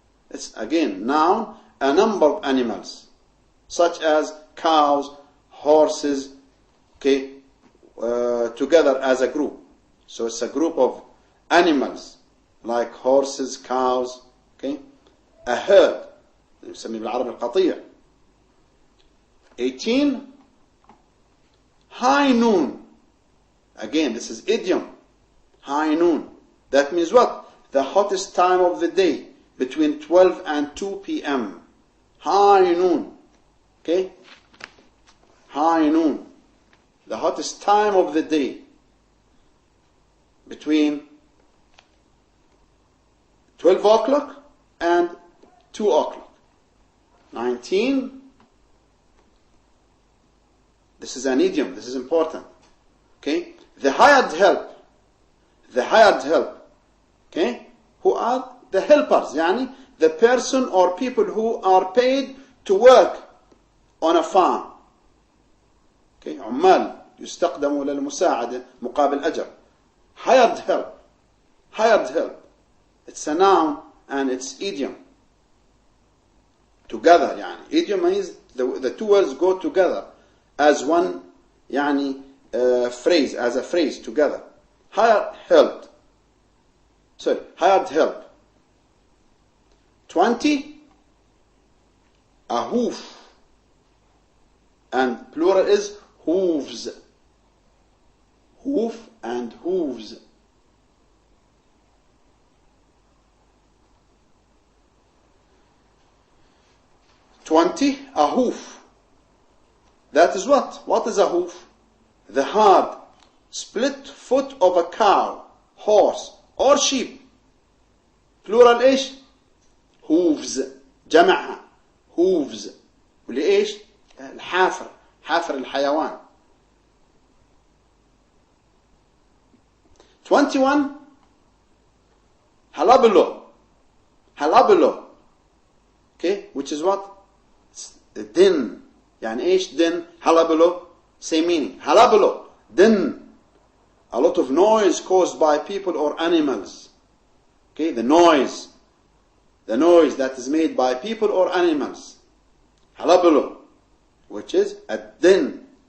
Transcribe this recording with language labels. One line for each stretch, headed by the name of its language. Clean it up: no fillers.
English: It's again noun, a number of animals, such as cows, horses, okay, together as a group. So it's a group of animals like horses, cows, okay.
Arabic: A herd, يسميه بالعربي القطيع.
English: 18. High noon. Again, this is idiom. High noon. That means what? The hottest time of the day, between 12 and 2 p.m. High noon. Okay? High noon. The hottest time of the day, between 12 o'clock and 2 o'clock. 19. This is an idiom. This is important. Okay? The hired help. The hired help. Okay? Who are the helpers. يعني the person or people who are paid to work on a farm. Okay?
Arabic: عمال يستخدموا للمساعدة مقابل أجر.
English: Hired help. Hired help. It's a noun and it's idiom. Together يعني. Idiom means the two words go together as one يعني phrase, as a phrase together. Hired help. Sorry, hired help. 20. A hoof. and plural is hooves. Hoof and hooves. A hoof. That is what? What is a hoof? The hard, split foot of a cow, horse, or sheep. Plural إيش؟ hooves. جمعها hooves.
Arabic: ولإيش؟ الحافر، حافر الحيوان.
English: 21 halabalo. Halabalo. Okay, which is what? Din.
Arabic: يعني إيش din?
English: Halabalo. Same meaning. Halabalo. Din. A lot of noise caused by people or animals. Okay, the noise that is made by people or animals. Halabalo, which is a din.